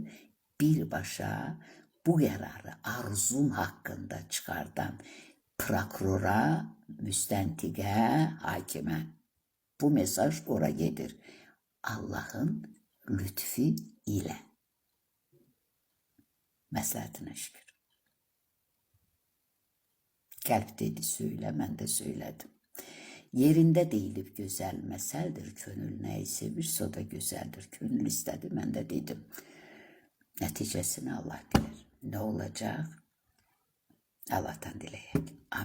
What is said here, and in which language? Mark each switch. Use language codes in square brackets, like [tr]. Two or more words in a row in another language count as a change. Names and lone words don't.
[tr] Birbaşa bu kararı arzum hakkında çıkardan prokurora, müstəntiqə, hakime. [az] Bu mesaj ora gedir. [tr] Allah'ın lütfi ile. [az] Məsləhətinə şükür. [tr] Kalp dedi söyle, [az] mən də söyledim. Yerində deyilib gözəl məsəldir, könül nəyi sevirsə o da gözəldir. Könül istədi, mən də dedim. [tr] Neticesini Allah bilir. Ne olacak? Allah'tan dileyek.